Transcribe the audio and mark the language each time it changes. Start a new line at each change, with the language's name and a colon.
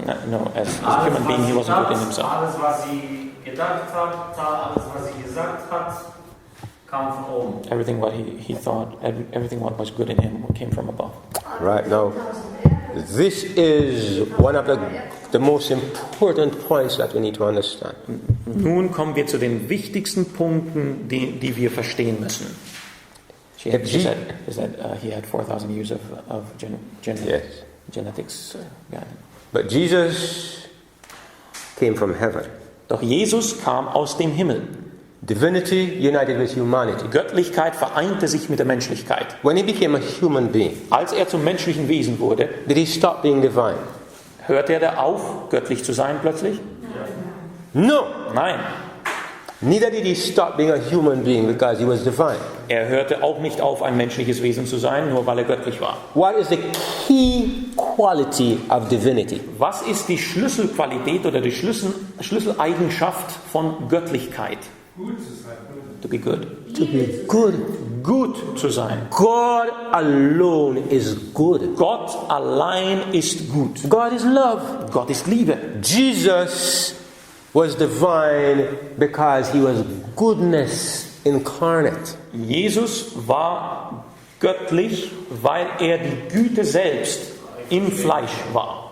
English: No, as a human being, he wasn't good in himself.
German: Alles, was sie gedacht hat, alles, was sie gesagt hat, kam von oben.
English: Everything what he thought, everything what was good in him came from above. Right now, this is one of the most important points that we need to understand.
German: Nun kommen wir zu den wichtigsten Punkten, die wir verstehen müssen.
English: She said he had 4,000 years of Yes. genetics. But Jesus came from heaven.
German: Doch Jesus kam aus dem Himmel.
English: Divinity united with humanity.
German: Göttlichkeit vereinte sich mit der Menschlichkeit.
English: When he became a human being,
German: Als er zum menschlichen Wesen wurde,
English: did he stop being divine?
German: hörte er da auf, göttlich zu sein plötzlich?
English: No.
German: Nein.
English: Neither did he stop being a human being because he was divine.
German: Er hörte auch nicht auf, ein menschliches Wesen zu sein, nur weil er göttlich war.
English: What is the key quality of divinity?
German: Was ist die Schlüsselqualität oder die Schlüsseleigenschaft von Göttlichkeit?
English: To be good. To be good.
German: Gut zu sein.
English: God alone is good.
German: Gott allein ist gut.
English: God is love.
German: Gott ist Liebe.
English: Jesus was divine because he was goodness incarnate.
German: Jesus war göttlich, weil er die Güte selbst im Fleisch war.